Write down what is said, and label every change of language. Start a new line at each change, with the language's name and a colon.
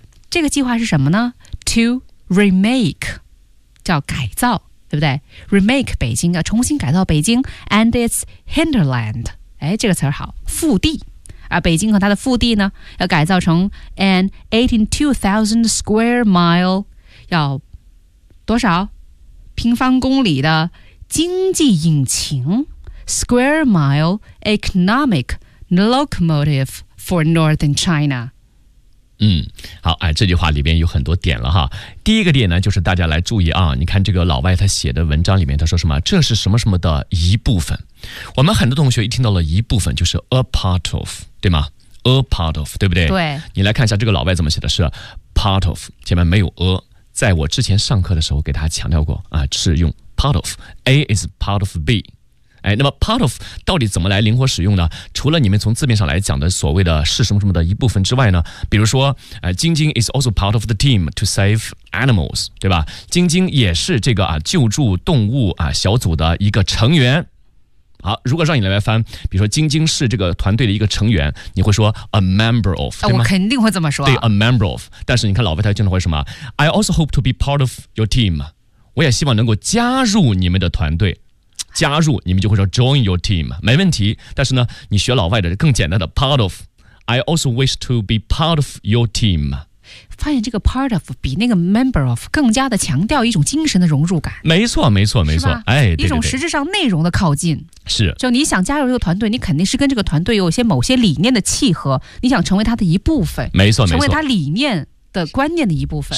Chinese: 这个计划是什么呢 ？
English: To remake，
Chinese: 叫改造，对不对 ？Remake 北京啊，重新改造北京
English: and its hinterland。
Chinese: 哎，这个词儿好，腹地啊，北京和它的腹地呢，要改造成
English: an 82,000 square mile，
Chinese: 要多少？平方公里的经济引擎
English: ，square mile economic locomotive for northern China。
Chinese: 嗯，好，哎，这句话里边有很多点了哈。第一个点呢，就是大家来注意啊，你看这个老外他写的文章里面，他说什么？这是什么什么的一部分。我们很多同学一听到了一部分，就是
English: a part of，
Chinese: 对吗 ？a part of， 对不对？对。你来看一下这个老外怎么写的，是 part of， 前面没有 a。在我之前上课的时候给大家强调过啊，是用
English: part of A is part of B、
Chinese: 哎、那么 part of 到底怎么来灵活使用呢？
English: 除了你们从字面上来讲的所谓的是什么什么的一部分之外呢，比如说晶晶 is also part of the team to save animals，
Chinese: 对吧？晶晶也是这个救助动物小组的一个成员。好，如果让你来翻，比如说晶晶是这个团队的一个成员，你会说
English: a member of，
Chinese: 对吗？我肯定会这么说。对 ，
English: a member of。
Chinese: 但是你看老外他经常会什么 ？
English: I also hope to be part of your team，
Chinese: 我也希望能够加入你们的团队，加入你们就会说
English: join your team，
Chinese: 没问题。但是呢，你学老外的更简单的
English: part of，I also wish to be part of your team。
Chinese: 发现这个 part of 比那个 member of 更加的强调一种精神的融入感，没错没错没错，哎，一种实质上内容的靠近，是，就你想加入这个团队，你肯定是跟这个团队有一些某些理念的契合，你想成为他的一部分，没错没错，成为他理念的观念的一部分，